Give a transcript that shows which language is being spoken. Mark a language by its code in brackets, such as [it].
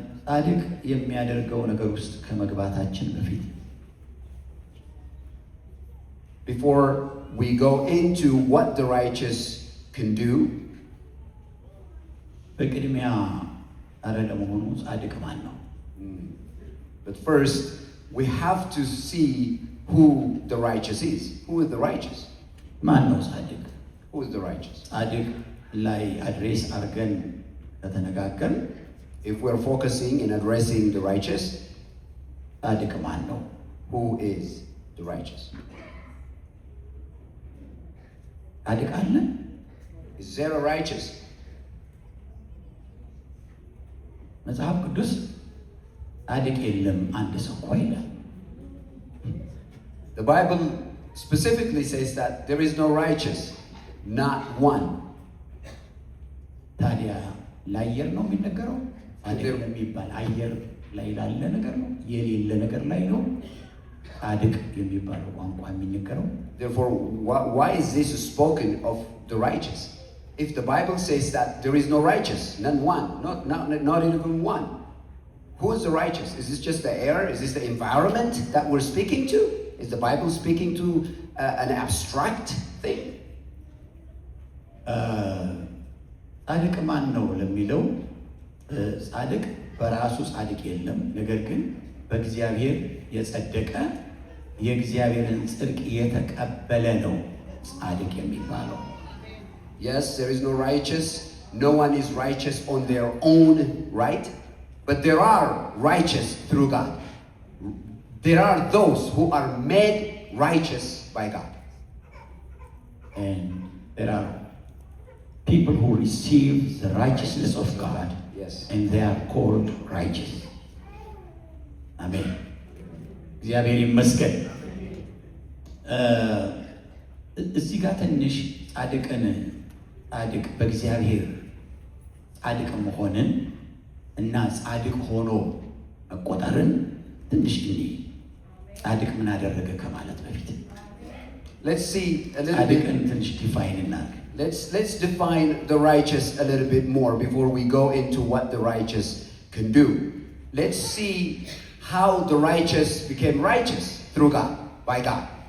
[am] ጻድቅ የሚያደርገው ነገር ውስጥ ከመግባታችን በፊት [en] before we go into what the righteous can do, [am] በቅድሚያ አረ ለመሆኑ ጻድቅ ማን ነው? [en] But first we have to see who the righteous is. Who is the righteous? [am] ማን ነው ጻድቅ? [en] Who is the righteous? [am] ጻድቅ ላይ አድሬስ አድርገን ከተነጋገርን, [en] if we're focusing in addressing the righteous, [am] ጻድቅ ማን ነው? [en] who is the righteous? [am] ጻድቅ አለ? [en] Is there a righteous? [am] መጽሐፍ ቅዱስ ጻድቅ የለም አንድ ሰው እንኳ ይላል። [en] The Bible specifically says that there is no righteous, not one. [am] ታዲያ ለአየር ነው የሚነገረው? ጻድቅ የሚባል አየር ላይ ላለ ነገር ነው? የሌለ ነገር ላይ ነው ጻድቅ የሚባለው ቋንቋ የሚነገረው? [en] Therefore, why is this spoken of the righteous? If the Bible says that there is no righteous, none one, not even one, who is the righteous? Is this just the air? Is this the environment that we're speaking to? Is the Bible speaking to an abstract thing? [am] ጻድቅ ማን ነው ለሚለው ጻድቅ በራሱ ጻድቅ የለም፣ ነገር ግን በእግዚአብሔር የጸደቀ የእግዚአብሔርን ጽድቅ የተቀበለ ነው ጻድቅ የሚባለው። [en] Yes, there is no righteous. No one is righteous on their own right, but there are righteous through God. There are those who are made righteous by God. And there are people who receive the righteousness of God. Yes. And they are called righteous. Amen. [am] እግዚአብሔር ይመስገን። እዚህ ጋር ትንሽ ጻድቅን ጻድቅ በእግዚአብሔር ጻድቅ መሆንን እና ጻድቅ ሆኖ መቆጠርን ትንሽ ጻድቅ ምን አደረገ ከማለት በፊት [en] let's see a little [am] ጻድቅን ትንሽ ዲፋይን እናድርግ። [en] Let's define the righteous a little bit more before we go into what the righteous can do. Let's see how the righteous became righteous through God, by God.